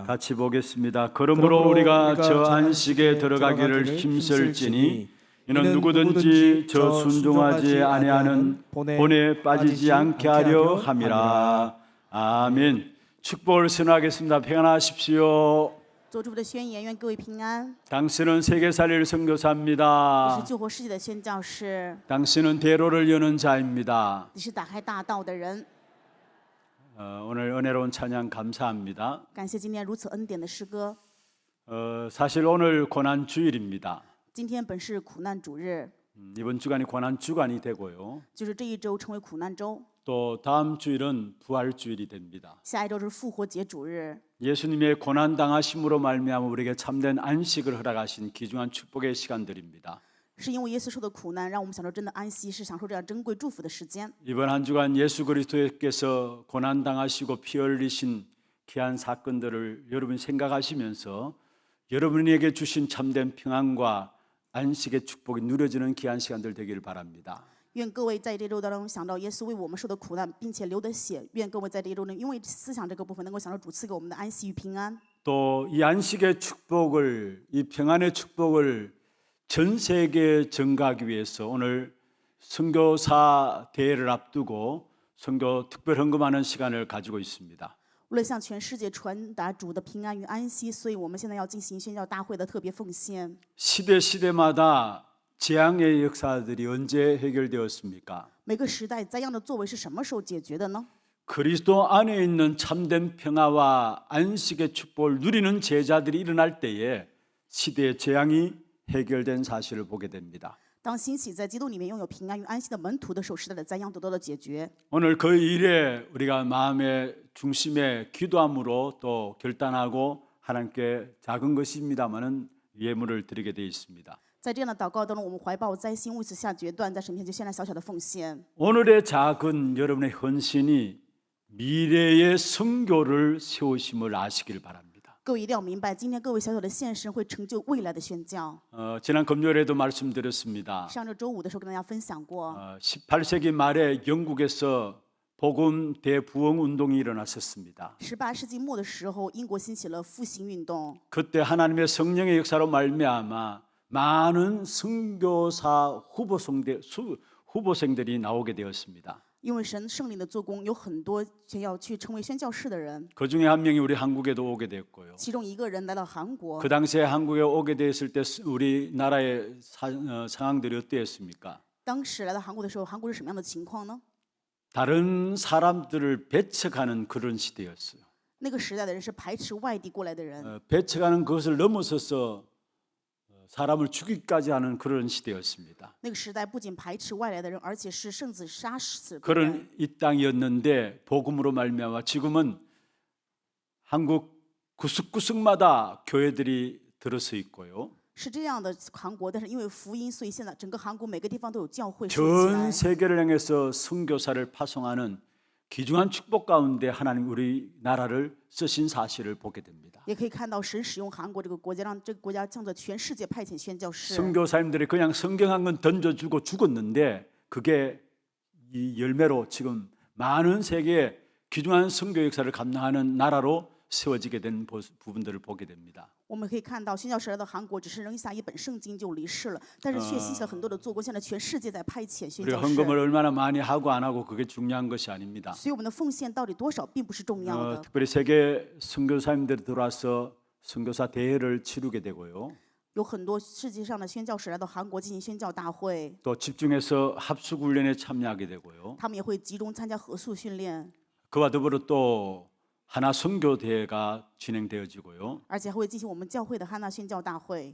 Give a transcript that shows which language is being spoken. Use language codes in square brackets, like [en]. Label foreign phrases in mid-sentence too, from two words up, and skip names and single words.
[ko] 같이 보겠습니다. 그러므로 우리가 저 안식에 들어가기를 힘쓸지니 이는 누구든지 저 순종하지 아니하는 본에 빠지지 않게 하려 함이라. 아멘. 축복을 선언하겠습니다. 평안하십시오. [zh] 做祝福的宣言，愿各位平安。 [ko] 당신은 세계 살릴 [zh] 我 [ko] 선교사입니다. [zh] 是救活世界的宣教士， [ko] 당신은 대로를 여는 자입니다. [zh] 你是打开大道的人。 [ko] 오늘 은혜로운 찬양 감사합니다. [zh] 感谢今天如此恩典的诗歌。 [ko] 사실 오늘 고난 주일입니다. [zh] 今天本是苦难主日， [ko] 이번 주간이 고난 주간이 되고요. [zh] 就是这一周成为苦难周， [ko] 또 다음 주일은 부활 주일이 됩니다. [zh] 下一周是复活节主日。 [ko] 예수님의 고난 당하심으로 말미암아 우리에게 참된 안식을 허락하신 귀중한 축복의 시간들입니다. [zh] 是因为耶稣受的苦难，让我们享受真的安息，是享受这样珍贵祝福的时间。 [ko] 이번 한 주간 예수 그리스도께서 고난 당하시고 피 흘리신 귀한 사건들을 여러분이 생각하시면서 여러분에게 주신 참된 평안과 안식의 축복이 누려지는 귀한 시간들 되기를 바랍니다. [zh] 愿各位在这周当中想到耶稣为我们受的苦难，并且流的血。愿各位在这一周能因为思想这个部分，能够享受主赐给我们的安息与平安。 [ko] 또 이 안식의 축복을, 이 평안의 축복을 전 세계에 전가하기 위해서 오늘 선교사 대회를 앞두고 선교 특별 헌금하는 시간을 가지고 있습니다. [zh] 为了向全世界传达主的平安与安息，所以我们现在要进行宣教大会的特别奉献。 [ko] 시대마다 재앙의 역사들이 언제 해결되었습니까? [zh] 每个时代灾殃的作为是什么时候解决的呢？ [ko] 그리스도 안에 있는 참된 평화와 안식의 축복을 누리는 제자들이 일어날 때에 시대의 재앙이 해결된 사실을 보게 됩니다. [zh] 当兴起在基督里面拥有平安与安息的门徒的时候，时代的灾殃得到了解决。 [ko] 오늘 그 일에 우리가 마음의 중심에 기도함으로 또 결단하고 하나님께 작은 것입니다마는 예물을 드리게 되어 있습니다. [zh] 在这样的祷告当中，我们怀抱灾心，为此下决断，在神面前献上小小的奉献。 [ko] 오늘의 작은 여러분의 헌신이 미래의 선교를 세우심을 아시기를 바랍니다. [zh] 各位一定要明白，今天各位小小的献身会成就未来的宣教。 [ko] 지난 금요일에도 말씀드렸습니다. [zh] 上周周五的时候跟大家分享过， [ko] 18세기 말에 영국에서 복음 대부흥 운동이 일어났었습니다. [zh] 18 世纪末的时候，英国兴起了复兴运动。 [ko] 그때 하나님의 성령의 역사로 말미암아 많은 선교사 후보생들이 나오게 되었습니다. [zh] 因为神圣灵的做工，有很多想要去成为宣教士的人， [ko] 그 중에 한 명이 우리 한국에도 오게 됐고요. [zh] 其中一个人来到韩国。 [ko] 그 당시에 한국에 오게 됐을 때 우리나라의 상황들이 어땠습니까? [zh] 当时来到韩国的时候，韩国是什么样的情况呢？ [ko] 다른 사람들을 배척하는 그런 시대였어요. [zh] 那个时代的人是排斥外地过来的人， [ko] 배척하는 것을 넘어서서 사람을 죽이기까지 하는 그런 시대였습니다. [zh] 那个时代不仅排斥外来的人，而且是甚至杀死别人。 [ko] 그런 이 땅이었는데 복음으로 말미암아 지금은 한국 구석구석마다 교회들이 들어서 있고요. [zh] 是这样的韩国，但是因为福音，所以现在整个韩国每个地方都有教会设起 [ko] 전 [zh] 来。 [ko] 세계를 향해서 선교사를 파송하는 귀중한 축복 가운데 하나님 우리나라를 쓰신 사실을 보게 됩니다. [zh] 也可以看到神使用韩国这个国家，让这个国家向着全世界派遣宣教士。 [ko] 선교사님들이 그냥 성경 한 권 던져주고 죽었는데 그게 이 열매로 지금 많은 세계의 귀중한 선교 역사를 감당하는 나라로 세워지게 된 부분들을 보게 됩니다. [zh] 我们可以看到，宣教士来到韩国，只是扔下一本圣经就离世了，但是却兴起了很多的做工。现在全世界在派遣宣 [ko] 우리가 [zh] 教士， [ko] 헌금을 얼마나 많이 하고 안 하고 그게 중요한 것이 아닙니다. [zh] 所以我们的奉献到底多少并不是重要的。 [ko] 특별히 세계 선교사님들이 들어와서 선교사 대회를 치르게 되고요. [zh] 有很多世界上的宣教士来到韩国进行宣教大会， [ko] 또 집중해서 합숙 훈련에 참여하게 되고요. [zh] 他们也会集中参加合宿训练， [ko] 그와 더불어 또 하나 선교 대회가 진행되어지고요. [zh] 而且还会进行我们教会的汉娜宣教大会。